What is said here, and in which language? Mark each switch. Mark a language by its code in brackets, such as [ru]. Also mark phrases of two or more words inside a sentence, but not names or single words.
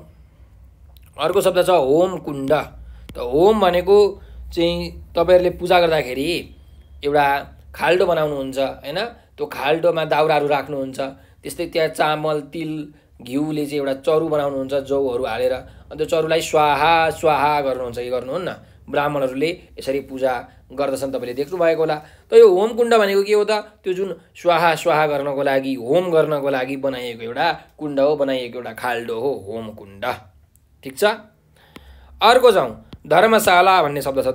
[ne] अर्को शब्द छ होम कुण्ड। त होम भनेको चाहिँ तपाईँहरूले पूजा गर्दाखेरि एउटा खाल्डो बनाउनुहुन्छ होइन, त्यो खाल्डोमा दाउराहरू राख्नुहुन्छ, त्यस्तै त्यहाँ चामल तिल घिउले चाहिँ एउटा चरु बनाउनुहुन्छ जौहरू हालेर, अनि त्यो चरुलाई स्वाहा स्वाहा गर्नुहुन्छ कि गर्नुहुन्न? ब्राह्मणहरूले यसरी पूजा गर्दछन्, तपाईँले देख्नुभएको होला। त यो होम कुण्ड भनेको के हो त? त्यो जुन स्वाहा स्वाहा गर्नको लागि, होम गर्नको लागि बनाइएको एउटा कुण्ड हो, बनाइएको एउटा खाल्डो हो होम कुण्ड। ठिक छ। अर्को जाउँ, धर्मशाला भन्ने शब्द छ।